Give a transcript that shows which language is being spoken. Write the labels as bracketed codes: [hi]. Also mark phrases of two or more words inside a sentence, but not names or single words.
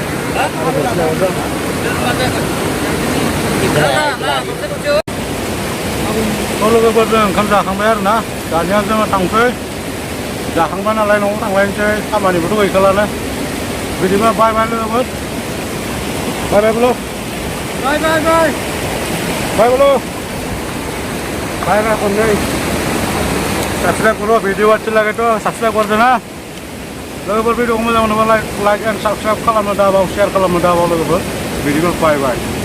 [brx] लोगोफोरजों ओंखाम जाखांबाय आरो ना दानिया जोङो थांसै जाखांबाय नालाय न'आव थांलायनोसै खामानिबोथ' गैखालानो बिदिबा [en] bye bye [brx] लोगोफोर बाय बाय बोलो [en] bye bye bye [brx] बाय बोलो बाय बाय खननै [hi] सब्सक्राइब करो भिडियो अच्छी लगे तो सब्सक्राइब कर देना [brx] लोगोफोर भिडियोखौ मोजां मोनोबा [en] like and subscribe [brx] खालामनो दाबाव शेयार खालामनो दाबाव लोगोफोर बिदिबा बाय बाय